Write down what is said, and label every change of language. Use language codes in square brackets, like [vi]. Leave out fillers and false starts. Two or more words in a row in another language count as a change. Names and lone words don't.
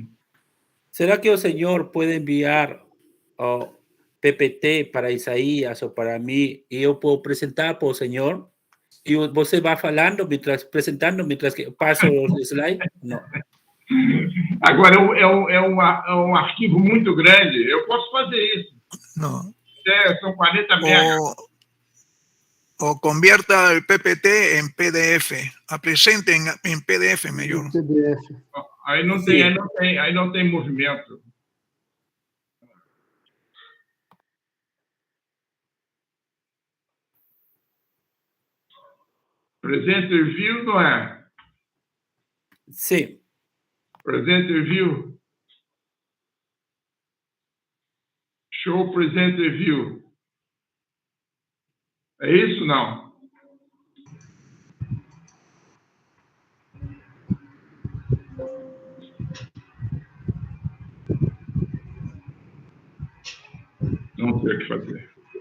[pt] Será que o senhor pode enviar o PPT para Isaías ou para mim e eu posso apresentar para o senhor? E você vai falando, apresentando, [es] mientras que [pt] passo os slides? Não. Agora, é um arquivo muito grande. Eu posso fazer isso. Não. São 40 megas. [es] O convierta el PPT en PDF. [pt] Apresente en PDF melhor. PDF. Aí não tem movimento. [en] Presenter view, [pt] não é? Sim. [en] Presenter view. Show presenter view. [pt] É isso, não? Não sei o que fazer.